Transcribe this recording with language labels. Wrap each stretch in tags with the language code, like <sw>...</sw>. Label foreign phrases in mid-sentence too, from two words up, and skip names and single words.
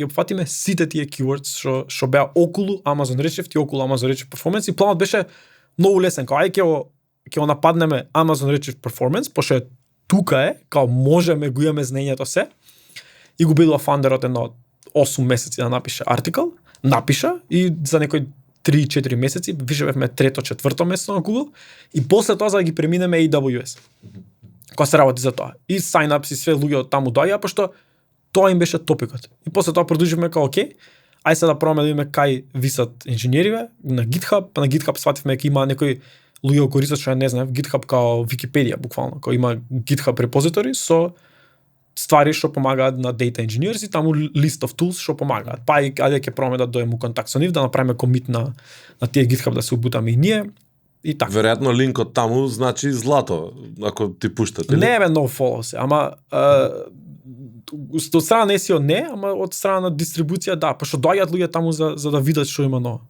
<mk>опфатиме сите тие keywords што беа околу Amazon Redshift и околу Amazon Redshift Performance и планот беше многу лесен, као ќе го нападнеме Amazon Redshift Performance, пошто тука е, као можеме го имаме знаењето се и го бидува фаундерот едно 8 месеци да напише артикл, и за некои 3-4 месеци више бевме 3-4 место на Google и после тоа за да ги преминеме AWS. Кога се работи за тоа. И sign-ups и све луѓе од таму доаѓа, пошто тоа им беше топикот. И после тоа продолживме као окей, ај сега да пробаме да видиме кај висат инженериве на GitHub, па на GitHub свативме дека има некои луѓе користат што не знаев, GitHub као Википедија буквално, као има GitHub репозитори со ствари што помагаат на</mk> <en>data engineers</en> <mk>и таму</mk> <en>list of tools</en> <mk>што помагаат. Па и ајде ќе пробаме да дојдеме у контакт со нив, да направиме комит на тие GitHub да се убутаме и ние. И така. Веројатно линкот таму значи злато, ако ти пуштат, или? Не бе</mk> <en>no follow</en> <mk>се, ама од страна на SEO не, ама од страна на дистрибуција да, пошто доаѓаат луѓе таму за да видат што има ново.</mk>